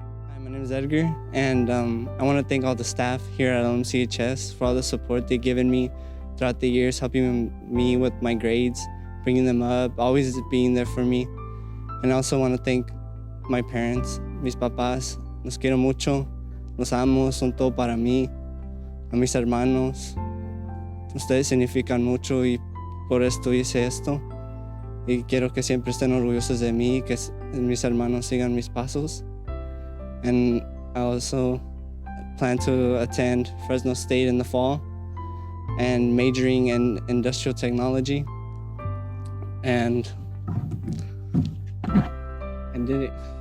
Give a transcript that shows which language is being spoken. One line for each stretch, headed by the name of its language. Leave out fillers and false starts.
English: Hi, my name is Edgar, and I want to thank all the staff here at LMCHS for all the support they've given me throughout the years, helping me with my grades, bringing them up, always being there for me. And I also want to thank my parents,
Spanish: mis papás. Los quiero mucho, los amo, son todo para mí. A mis hermanos, ustedes significan mucho y por esto hice esto. Y quiero que siempre estén orgullosos de mí, que mis hermanos sigan mis pasos.
English: And I also plan to attend Fresno State in the fall and majoring in industrial technology. And I did it.